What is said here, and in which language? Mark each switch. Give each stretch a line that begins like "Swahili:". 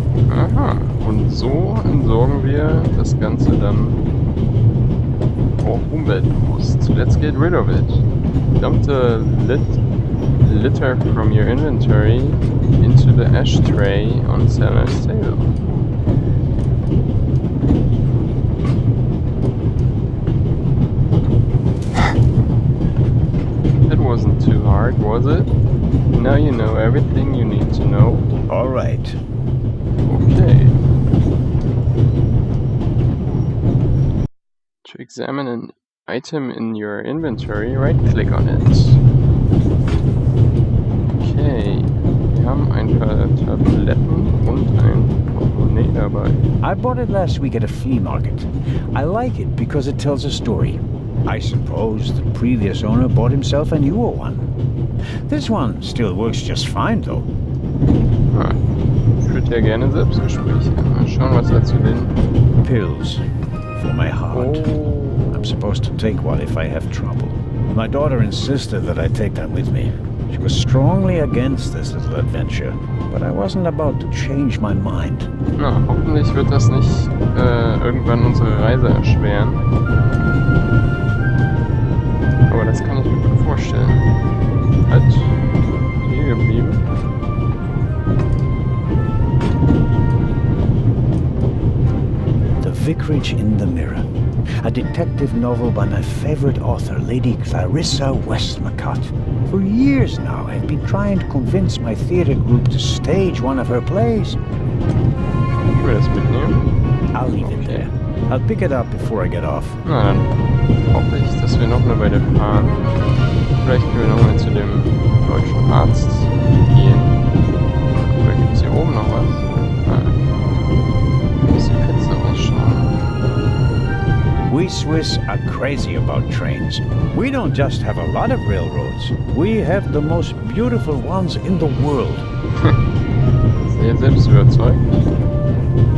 German: Aha, und so entsorgen wir das Ganze dann auch umweltbewusst.
English: Let's get rid of it. Dump the litter from your inventory into the ashtray on Zellner's table. That wasn't too hard, was it? Now you know everything you need to know. All right. Okay. To examine an item in your inventory, right-click on it.
German: Okay, wir haben ein paar Tabletten und ein Portemonnaie dabei.
English: I bought it last week at a flea market. I like it because it tells a story. I suppose the previous owner bought himself a newer one. This one still works just fine, though.
German: Ah, ich würde ja gerne Selbstgespräche. Mal schauen, was er zu den...
English: Pills for my heart. Oh. I'm supposed to take one if I have trouble. My daughter insisted that I take them with me. She was strongly against this little adventure, but I wasn't about to change my mind.
German: Na, hoffentlich wird das nicht irgendwann unsere Reise erschweren. Aber das kann ich mir gut vorstellen. Halt, hier geblieben.
English: The Vicarage in the Mirror. A detective novel by my favorite author, Lady Clarissa Westmacott. For years now, I've been trying to convince my theater group to stage one of her plays.
German: Ich will das mitnehmen.
English: I'll leave it there. I'll pick it up before I get off.
German: Na, dann hoffe ich, dass wir noch eine Weile fahren. Vielleicht können wir nochmal zu dem deutschen Arzt gehen. Oder gibt es hier oben noch was? Ein bisschen Pizza ausschauen.
English: We Swiss are crazy about trains. We don't just have a lot of railroads. We have the most beautiful ones in the world.
German: Sehr selbstüberzeugt.